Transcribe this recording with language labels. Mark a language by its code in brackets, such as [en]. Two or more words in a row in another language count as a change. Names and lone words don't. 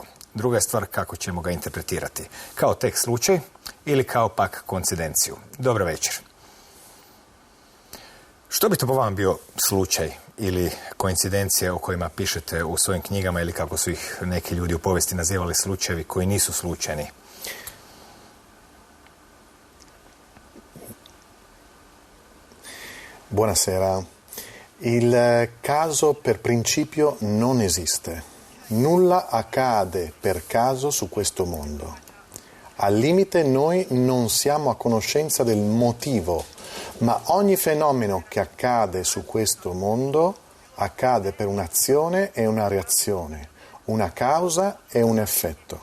[hr] Druga je stvar kako ćemo ga interpretirati. Kao tek slučaj ili kao pak koincidenciju. Dobra večer. Što bi to po vama bio slučaj ili koincidencija o kojima pišete u svojim knjigama ili kako su ih neki ljudi u povijesti nazivali slučajevi koji nisu slučajni? [it] Buonasera. Il caso per principio non esiste. Nulla accade per caso su questo mondo. Al limite noi non siamo a conoscenza del motivo, ma ogni fenomeno che accade su questo mondo accade per un'azione e una reazione, una causa e un effetto.